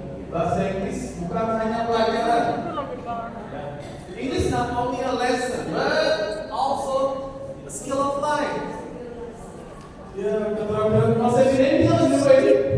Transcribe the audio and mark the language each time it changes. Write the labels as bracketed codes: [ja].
[id] bahasa Inggris bukan hanya pelajaran. [en] It is not only a lesson, but also a skill of life. [id] Ya, keterampilan bahasa Indonesia bisa juga ini.